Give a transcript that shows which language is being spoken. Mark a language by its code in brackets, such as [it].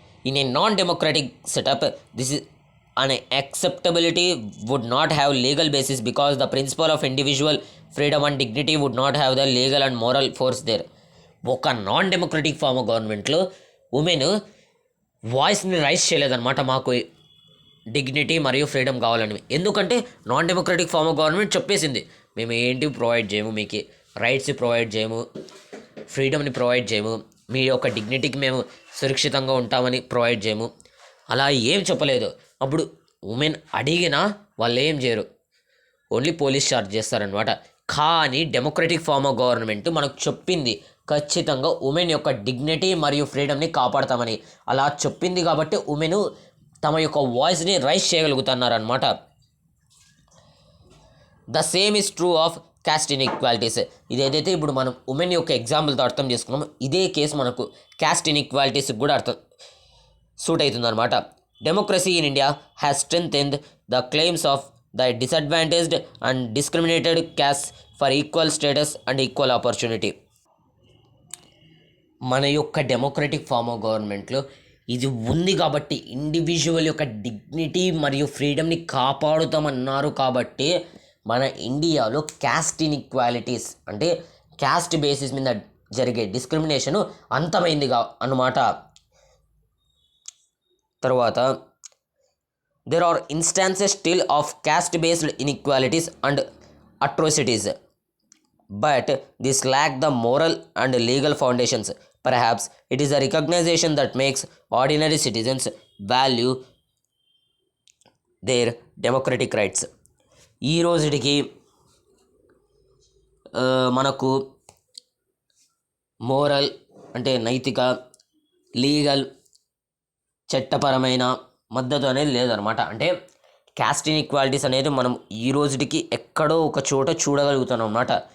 [en] In a non democratic setup this is an acceptability would not have legal basis because the principle of individual freedom and dignity would not have the legal and moral force there. [te] ఒక non democratic form of గవర్నమెంట్లో women వాయిస్ని rise చేయలేదన్నమాట, మాకు dignity మరియు freedom కావాలని. ఎందుకంటే non democratic form of government చెప్పేసింది, మేము ఏంటి ప్రొవైడ్ చేయము, మీకు రైట్స్ ప్రొవైడ్ చేయము, ఫ్రీడమ్ని ప్రొవైడ్ చేయము, మీ యొక్క డిగ్నిటీకి మేము సురక్షితంగా ఉంటామని ప్రొవైడ్ చేయము, అలా ఏం చెప్పలేదు. అప్పుడు ఉమెన్ అడిగినా వాళ్ళు ఏం చేయరు, ఓన్లీ పోలీస్ చార్జ్ చేస్తారనమాట. కానీ డెమోక్రటిక్ ఫార్మ్ ఆఫ్ గవర్నమెంట్ మనకు చెప్పింది ఖచ్చితంగా ఉమెన్ యొక్క డిగ్నిటీ మరియు ఫ్రీడమ్ని కాపాడతామని. అలా చెప్పింది కాబట్టి ఉమెన్ తమ యొక్క వాయిస్ని rise చేయగలుగుతున్నారనమాట. [en] The same is true of caste inequalities. [te] ఇదేదైతే ఇప్పుడు మనం ఉమెన్ యొక్క ఎగ్జాంపుల్తో అర్థం చేసుకున్నామో ఇదే కేసు మనకు క్యాస్ట్ ఇన్ఈక్వాలిటీస్కి కూడా సూట్ అవుతుందన్నమాట. [en] Democracy in India has strengthened the claims of the disadvantaged and discriminated castes for equal status and equal opportunity. [te] మన యొక్క డెమోక్రటిక్ ఫార్మ్ ఆఫ్ గవర్నమెంట్లో ఇది ఉంది కాబట్టి, ఇండివిజువల్ యొక్క డిగ్నిటీ మరియు ఫ్రీడమ్ని కాపాడుతామన్నారు కాబట్టి మన ఇండియాలో క్యాస్ట్ ఇన్ఈక్వాలిటీస్ అంటే క్యాస్ట్ బేసిస్ మీద జరిగే డిస్క్రిమినేషను అంతమైందిగా అన్నమాట. తర్వాత [en] there are instances still of caste-based inequalities and atrocities, but this lack the moral and legal foundations. Perhaps it is a recognition that makes ordinary citizens value their democratic rights. [te] ఈ రోజుటికి మనకు moral అంటే నైతిక, legal, చట్టపరమైన మద్దతు అనేది లేదనమాట. అంటే caste inequalities అనేది మనం ఈ రోజుటికి ఎక్కడో ఒక చోట చూడగలుగుతున్నాం అన్నమాట.